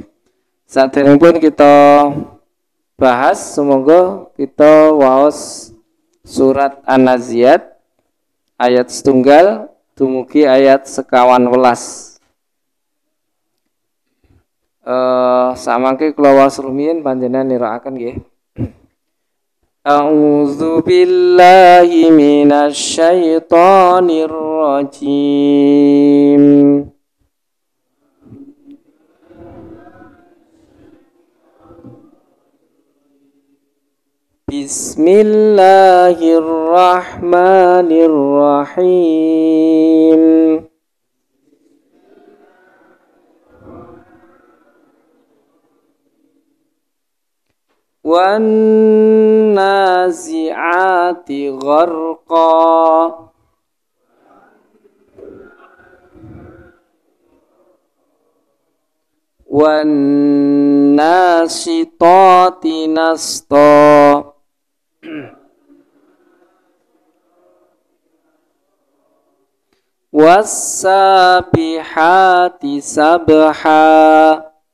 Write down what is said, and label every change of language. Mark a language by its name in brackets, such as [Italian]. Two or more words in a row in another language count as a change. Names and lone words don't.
[Javanese] Saderengipun kita bahas, sumangga kita waos surat An-Naziat ayat setunggal dumugi ayat sekawan welas. Samangke kula waos rumiyin panjenengan nirakaken nggih. [Arabic] أعوذ بالله من الشيطان الرجيم. بسم الله الرحمن الرحيم. والنازعات غرقا والناشطات نشطا والسابحات سبحا